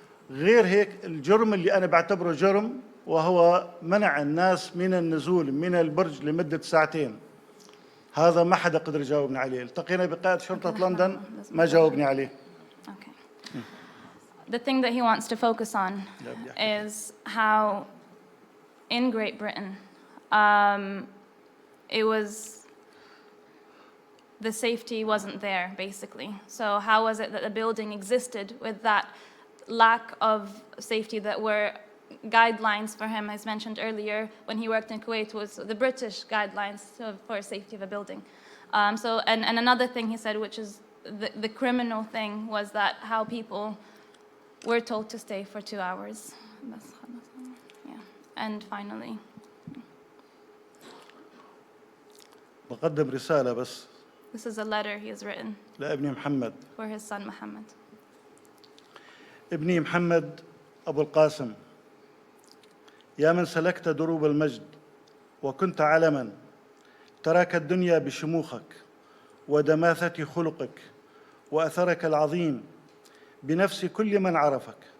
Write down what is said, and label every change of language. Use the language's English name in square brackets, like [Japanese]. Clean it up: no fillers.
[Arabic] غير هيك الجرم اللي أنا بعتبره جرم، وهو منع الناس من النزول من البرج لمدة ساعتين. هذا ما حدا قدر يجاوبني عليه. التقينا بقائد شرطة لندن ما جاوبني عليه. [English] The thing that he wants to focus on is how in Great Britain, it was, the safety wasn't there, basically. So how was it that the building existed with that lack of safety that were guidelines for him, as mentioned earlier, when he worked in Kuwait, was the British guidelines for safety of a building. And another thing he said, which is the criminal thing, was that how people were told to stay for 2 hours. Yeah. And finally. [Arabic] بقدم رسالة بس. [English] This is a letter he has written [Arabic] لابني محمد. [English] for his son Mohammed. [Arabic] ابني محمد أبو القاسم، يا من سلكت دروب المجد وكنت علما، تراك الدنيا بشموخك ودماثة خلقك وأثرك العظيم بنفس كل من عرفك.